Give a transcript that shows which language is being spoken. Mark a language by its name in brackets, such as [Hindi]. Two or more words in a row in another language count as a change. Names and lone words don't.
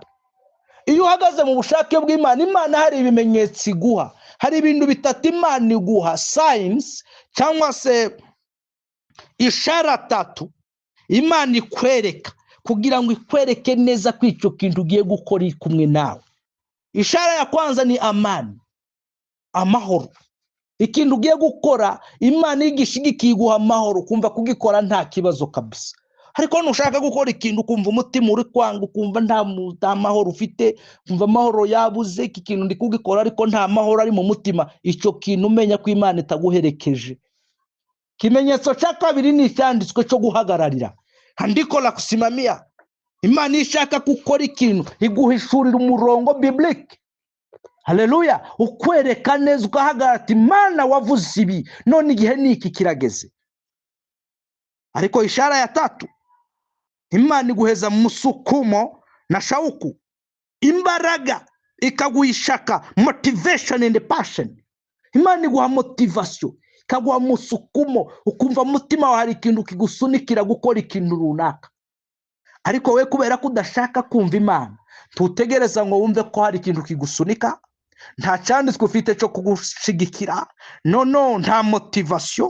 [Kinyarwanda] Iyo uhagaze mu bushake bw'Imana, Imana hari ibimenyetso iguha, hari ibintu bitatu Imana iguha, signs cyangwa se [Swahili] ishara tatu [Kinyarwanda] Imana ikwereka kugira ngo ikwereke neza ko icyo kintu ugiye gukora kumwe nawe. [Swahili] Ishara ya kwanza ni amani, [Kinyarwanda] amahoro. Ikintu ugiye gukora Imana igishigikiye iguha amahoro, kumva kugikora nta kibazo kabisa. Ariko nushaka gukora ikintu kumva umutima uri kwanga, kumva nta mahoro ufite, kumva amahoro yabuze, iki kintu ndi kugikora ariko nta mahoro ari mu mutima, icyo kintu umenya ko Imana itaguherekeje. Kimenyetso [Swahili] cha kabiri [Kinyarwanda] ni icyanditswe cyo guhagararira, [Swahili] andiko la kusimamia. [Kinyarwanda] Imana ishaka gukora ikintu iguhishurira umurongo biblique. Haleluya. Ukwereka neza ugahagarara ati Imana wavuze ibi, none igihe niki kirageze. [Swahili] Ariko ishara ya tatu, [Kinyarwanda] Imana iguheza musukumo [Swahili] na shauku, [Kinyarwanda] imbaraga, ikaguishaka [English] motivation and passion. [Kinyarwanda] Imana iguha motivation, ikaguha musukumo, ukumva mutima wa hari ikintu kigusunikira gukora ikintu runaka. Ariko we kubera ko udashaka kumva Imana, tutegereza ngo wumve ko hari ikintu kigusunika, nta cyanditswe ufite cyo kugushigikira, no nta motivation.